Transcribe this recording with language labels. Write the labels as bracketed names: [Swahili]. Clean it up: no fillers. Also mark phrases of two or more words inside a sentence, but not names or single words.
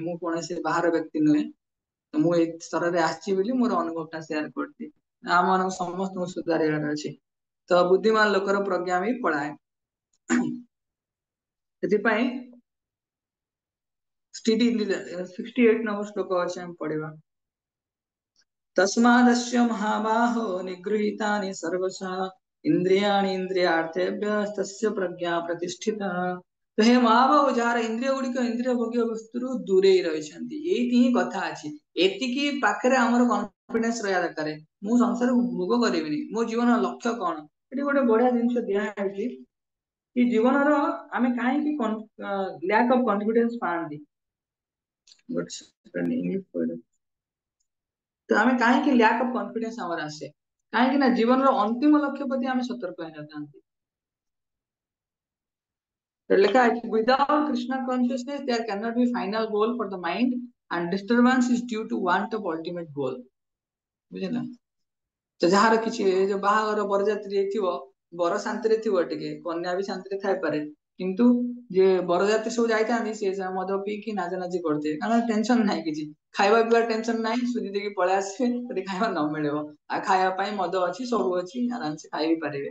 [Odia] ମୁଁ କୌଣସି ବାହାର ବ୍ୟକ୍ତି ନୁହେଁ, ମୁଁ ଏଇ ସ୍ତରରେ ଆସିଛି ବୋଲି ମୋର ଅନୁଭବ ଟା ସେୟାର କରୁଛି। ଆମ ମାନଙ୍କୁ ସମସ୍ତଙ୍କୁ ସୁଧାରିବାର ଅଛି। ତ ବୁଦ୍ଧିମାନ ଲୋକର ପ୍ରଜ୍ଞା ବି ପଳାଏ। ସେଥିପାଇଁ 68 ନମ୍ବର ଶ୍ଲୋକ ଅଛି, ଆମେ ପଢିବା। [Sanskrit] तस्मादस्य महाबाहो निगृहीतानि सर्वशः इंद्रियाणि इंद्रियार्थेभ्यस्तस्य प्रज्ञा प्रतिष्ठिता। [Hindi] तो हे महाबाହୁ, [Odia] ଯାହାର ଇନ୍ଦ୍ରିୟ ଗୁଡିକ ଇନ୍ଦ୍ରିୟ ଭୋଗ୍ୟ ବସ୍ତୁରୁ ଦୂରେଇ ରହିଛନ୍ତି। ଏଇଠି ହିଁ କଥା ଅଛି। ଏତିକି ପାଖରେ ଆମର କନଫିଡେନ୍ସ ରହିବା ଦରକାର, ମୁଁ ସଂସାରକୁ ଭୋଗ କରିବିନି, ମୋ ଜୀବନର ଲକ୍ଷ୍ୟ କଣ। ଏଠି ଗୋଟେ ବଢିଆ ଜିନିଷ ଦିଆଯାଇଛି କି ଜୀବନର ଆମେ କାହିଁକି [English] lack of confidence [Odia] ପାଆନ୍ତି। ତ ଆମେ କାହିଁକି [English] lack of confidence [Odia] ଆମର ଆସେ, କାହିଁକି ନା ଜୀବନର ଅନ୍ତିମ ଲକ୍ଷ୍ୟ ପ୍ରତି ଆମେ ସତର୍କ ହେଇନଥାନ୍ତି। ଲେଖା ଅଛି, [English] without Krishna consciousness there cannot be final goal for the mind and disturbance is due to want of ultimate goal। [Odia] ବୁଝିଲା? ତ ଯାହାର କିଛି ଯୋଉ ବାହାଘର ବରଯାତ୍ରୀ ଥିବ, ବର ଶାନ୍ତିରେ ଥିବ, ଟିକେ କନ୍ୟା ବି ଶାନ୍ତିରେ ଥାଇପାରେ, କିନ୍ତୁ ଯେ ବରଯାତ୍ରୀ ସବୁ ଯାଇଥାନ୍ତି ସେ ମଦ ପିଇକି ନାଚାନାଚି କରୁଥିବେ, କାରଣ ଟେନସନ ନାହିଁ କିଛି, ଖାଇବା ପିଇବା ଟେନସନ ନାହିଁ, ସୁଧି ଦେଇକି ପଳେଇ ଆସିବେ, ଯଦି ଖାଇବା ନ ମିଳିବ, ଆଉ ଖାଇବା ପାଇଁ ମଦ ଅଛି, ସବୁ ଅଛି, ଆରାମସେ ଖାଇ ପାରିବେ।